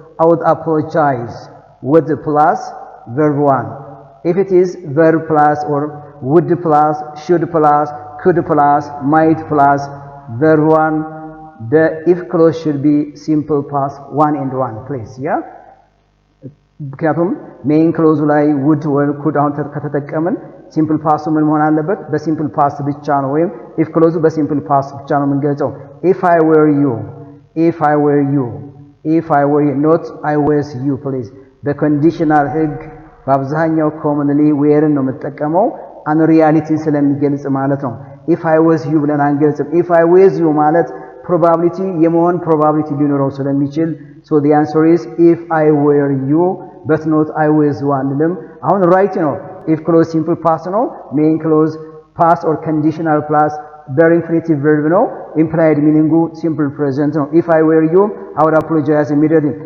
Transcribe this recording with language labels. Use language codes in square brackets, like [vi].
[en] I would apologize with the plus verb 1. If it is verb plus or would plus, should plus, could plus, might plus, verb 1, the if clause should be simple past 1 and 1, please. Yeah? [am] ምክንያቱም ሜይን ክሎዙ ላይ ውድ ወይ ኩድ አሁን ከተጠቀምን ሲምፕል ፓስቱ ምን መሆን አለበት? በሲምፕል ፓስት ብቻ ነው፣ ወይም ኢፍ ክሎዙ በሲምፕል ፓስት ብቻ ነው የምንገልጸው። [en] if I were you, if I were you, if I were you, not I was you, please። [am] በኮንዲሽናል ህግ በአብዛኛው ኮመንሊ ዌርን ነው የምጠቀመው አን ሪያሊቲ ስለሚገልጽ ማለት ነው። [en] if I was you [am] ብለን አንገልጽም። if I was you ማለት ፕሮባቢሊቲ የመሆን ፕሮባቢሊቲ ሊኖረው ስለሚችል [en] so the answer is if I were you but not I was you [am] አንልም። አሁን ራይት ነው። [en] if clause simple past [am] ነው። [en] main clause past or conditional plus bare infinitive verb [am] ነው። [en] implied meaning simple present [am] ነው። [en] if I were you I would apologize immediately.